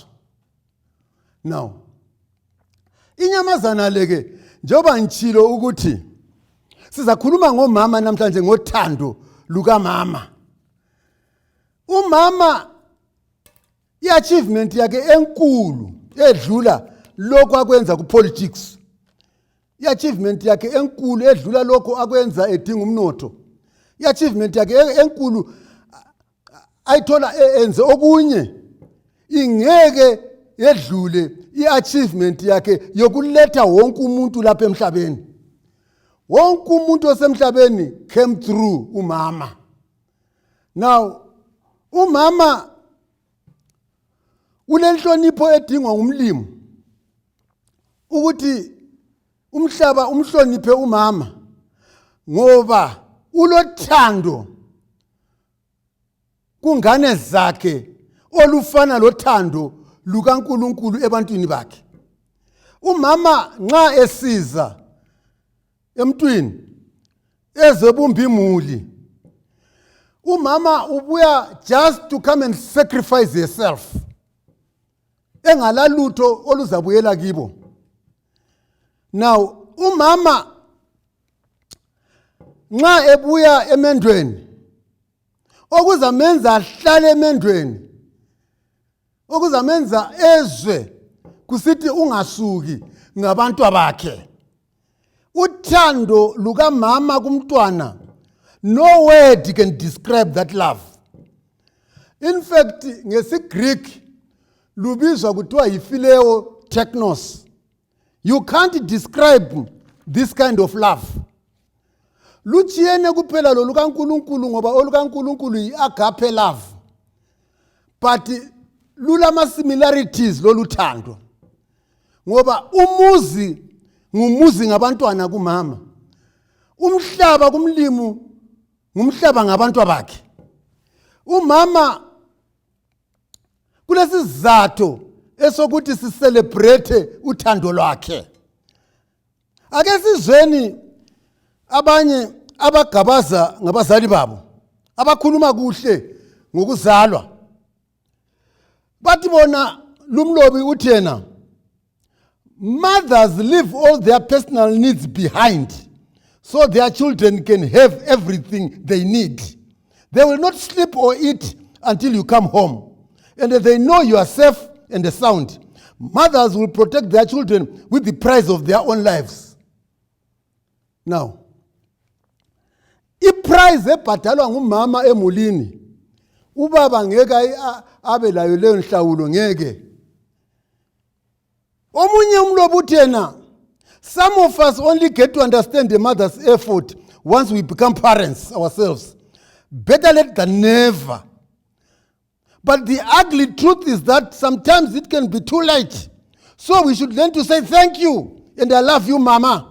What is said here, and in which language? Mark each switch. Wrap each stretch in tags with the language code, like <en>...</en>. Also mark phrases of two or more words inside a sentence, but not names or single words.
<nd>Now, inyamazana leke njengoba ngitshilo ukuthi sizakhuluma ngomama namhlanje ngothando lukamama. Umama i-achievement yakhe enkulu edlula lokho akwenza ku-politics. I-achievement yakhe enkulu edlula lokho akwenza edinga umnotho. I-achievement yakhe enkulu ayithola enze okunye ingeke yedlule i-achievement yakhe yokuletha wonke umuntu lapha emhlabeni. Wonke umuntu osemhlabeni</nd> <en>came through</en> <nd>umama. Now, umama unenhlonipho edingwa ngumlimi ukuthi umhlaba umhloniphe umama, ngoba ulothando kungane zakhe olufana lothando lukaNkulunkulu ebantwini bakhe. Umama nxa esiza emntwini ezebumba imuli, umama ubuya</nd> <en>just to come and sacrifice herself,</en> <nd>engalalutho oluzabuyela kibo. Now, umama nxa ebuya emendweni okuzamenza ahlale emendweni, okuzamenza ezwe kusithi ungasuki ngabantu abakhe. Uthando lukamama kumntwana,</nd> <en>no word can describe that love. In fact,</en> <nd>ngesi-Greek lubizwa kuthiwa yi-phileo technos.</nd> <en>You can't describe this kind of love.</en> <nd>Luchiyene kuphela lo lukaNkulunkulu ngoba olukaNkulunkulu yi-</nd> <en>agape love.</en> <nd>But lulama similarities loluthando. Ngoba umuzi ngumuzi ngabantwana kumama. Umhlaba kumlimu ngumhlaba ngabantu bakhe. Umama kulesizathu esokuthi sicelebrate uthando lwakhe. Ake sizweni abanye abagabaza ngabazali babo abakhuluma kuhle ngokuzalwa. Bathi bona lumlobi uthi yena,</nd> <en>mothers leave all their personal needs behind so their children can have everything they need. They will not sleep or eat until you come home. And they know you are safe and sound. Mothers will protect their children with the price of their own lives.</en> <nd>Now, iprice ebhatalwa ngumama emulini, ubaba ngeke abe layo leyo nhlawulo ngeke. Omunye umlobi uthi yena,</nd> <en>some of us only get to understand the mother's effort once we become parents ourselves. Better late than never. But the ugly truth is that sometimes it can be too late. So we should learn to say thank you and I love you, mama.</en>